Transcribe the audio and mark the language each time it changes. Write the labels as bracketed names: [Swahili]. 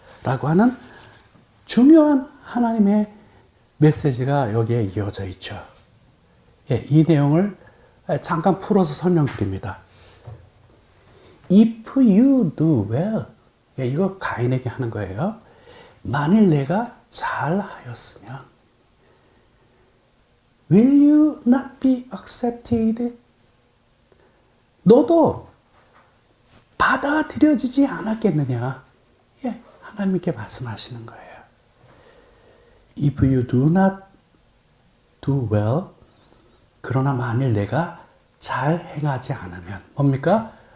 [Korean] 라고 하는 중요한 하나님의 메시지가 여기에 이어져 있죠. 예, 이 내용을 잠깐 풀어서 설명드립니다. [English] If you do well, [Korean] 예, 이거 가인에게 하는 거예요. 만일 내가 잘하였으면 [English] Will you not be accepted? [Korean] 너도 받아들여지지 않았겠느냐? 예, 하나님께 말씀하시는 거예요. [English] If you do not do well, [Korean] 그러나 만일 내가 잘 행하지 않으면 뭡니까?